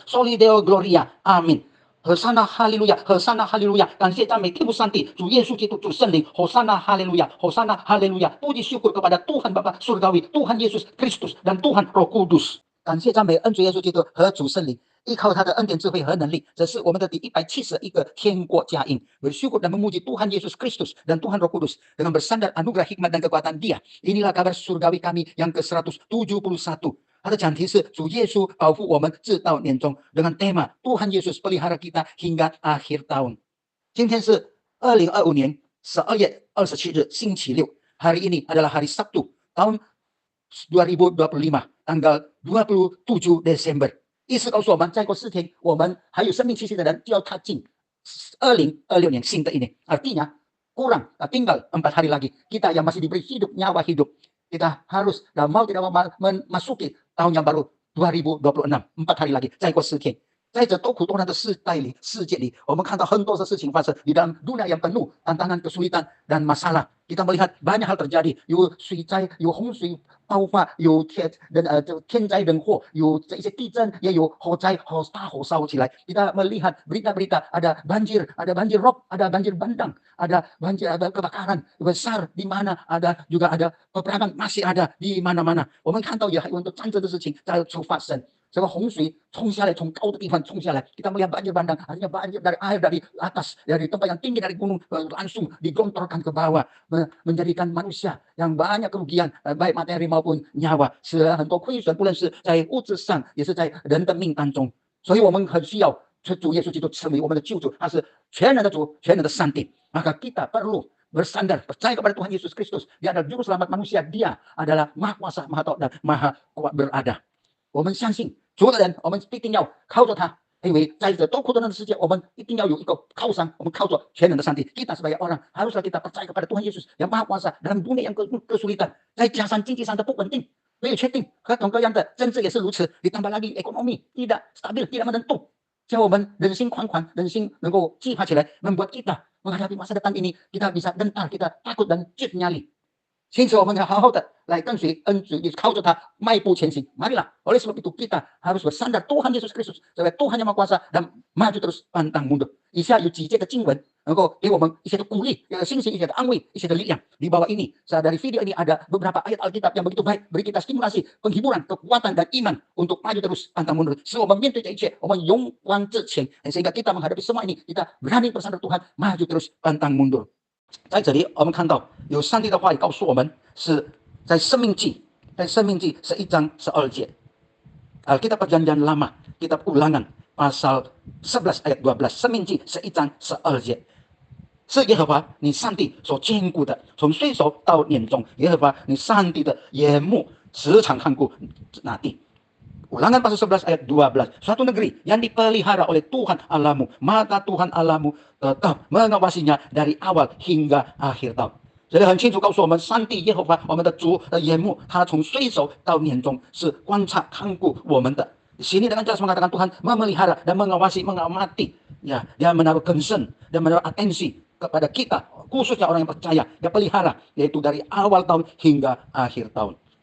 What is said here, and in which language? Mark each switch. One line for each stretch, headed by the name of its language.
Latin: Soli Deo Gloria. Amin.
Chinese: 和散那哈利路亚，和散那哈利路亚，感谢赞美天父上帝，主耶稣基督，主圣灵，和散那哈利路亚，和散那哈利路亚，
Indonesian: puji syukur kepada Tuhan Bapa Surgawi, Tuhan Yesus Kristus dan Tuhan Roh Kudus。
Chinese: 感谢赞美恩主耶稣基督和主圣灵，依靠他的恩典、智慧和能力，这是我们的第171个天国佳音。
Indonesian: Bersyukur dan memuji Tuhan Yesus Kristus dan Tuhan Roh Kudus dengan bersandar anugerah hikmat dan kekuatan Dia. Inilah kabar surgawi kami yang ke-171.
Chinese: 它的讲题是主耶稣保护我们直到年终
Indonesian: dengan tema Tuhan Yesus pelihara kita hingga akhir tahun。
Chinese: 今天是2025年12月27日星期六，
Indonesian: hari ini adalah hari Sabtu tahun 2025 tanggal 27 Desember。
Chinese: 意思告诉我们，再过4天我们还有生命气息的人就要踏进2026年新的一年。
Indonesian: Artinya kurang tinggal 4 hari lagi kita yang masih diberi hidup, nyawa hidup, kita harus dan mau tidak mau memasuki tahun yang baru 2026。 4 hari lagi，
Chinese: 再过4天。在这多苦多难的世界里，我们看到很多的事情发生
Indonesian: di dalam dunia yang penuh tantangan, kesulitan dan masalah。 kita melihat banyak hal terjadi，
Chinese: 有水灾，有洪水爆发，有天灾人祸，有这些地震，也有火灾，大火烧起来。
Indonesian: kita melihat berita-berita ada banjir rob, ada banjir bandang, ada kebakaran besar di mana, ada juga ada peperangan masih ada di mana-mana。
Chinese: 我们看到也有很多战争的事情在处发生。这个洪水冲下来，从高的地方冲下来。
Indonesian: kita melihat banjir bandang, artinya banjir dari air dari atas, dari tempat yang tinggi dari gunung langsung digelontorkan ke bawah, menjadikan manusia yang banyak kerugian, baik materi maupun nyawa，
Chinese: 使很多亏损，不论是在物质上，也是在人的命当中。所以我们很需要主耶稣基督成为我们的救主，他是全能的主，全能的上帝。
Indonesian: maka kita perlu bersandar percaya kepada Tuhan Yesus Kristus. Dia adalah juru selamat manusia, dia adalah maha kuasa, maha tahu dan maha kuat berada。
Chinese: 我们相信主的人，我们必定要靠着他，因为在这多苦多难的世界，我们一定要有一个靠山，我们靠着全能的上帝。
Indonesian: kita sebagai orang haruslah kita percaya kepada Tuhan Yesus yang maha kuasa dalam dunia yang kesulitan，
Chinese: 再加上经济上的不稳定，没有确定，各种各样的政治也是如此，
Indonesian: ditambah lagi ekonomi tidak stabil, tidak menentu，
Chinese: 叫我们人心惶惶， 人心能够惧怕起来，
Indonesian: membuat kita menghadapi masa depan ini kita bisa gentar, kita takut dan ciut nyali。
Chinese: 因此我们要好好的来跟随恩主，靠着他迈步前行。
Indonesian: Marilah, oleh sebab itu kita harus bersandar Tuhan Yesus Kristus sebagai Tuhan yang Maha Kuasa dan maju terus pantang mundur。
Chinese: 以下有几节的经文能够给我们一些的鼓励，一些的信心，一些的安慰，一些的力量。
Indonesian: Di bawah ini, dari video ini ada beberapa ayat Alkitab yang begitu baik, beri kita stimulasi, penghiburan, kekuatan dan iman untuk maju terus pantang mundur。
Chinese: 使我们面对这一切，我们勇往直前，
Indonesian: sehingga kita menghadapi semua ini kita berani bersandar Tuhan, maju terus pantang mundur。
Chinese: 在这里我们看到有上帝的话语告诉我们，是在生命记11章12节。
Indonesian: Alkitab Perjanjian Lama, Kitab Ulangan pasal 11 ayat 12，
Chinese: 生命记11章12节， 是耶和华你上帝所坚固的，从岁首到年终，耶和华你上帝的眼目时常看顾那地。
Indonesian: Ulangan pasal 11 ayat 12. Suatu negeri yang dipelihara oleh Tuhan Allahmu, maka Tuhan Allahmu tetap mengawasinya dari awal hingga akhir tahun。
Chinese: 这里很清楚告诉我们，上帝耶和华我们的主的眼目，他从岁首到年终是观察看顾我们的。
Indonesian: Di sini dengan jelas mengatakan Tuhan memelihara dan mengawasi, mengamati, ya, dia menaruh concern dan menaruh atensi kepada kita, khususnya orang yang percaya, dia pelihara, yaitu dari awal tahun hingga akhir tahun。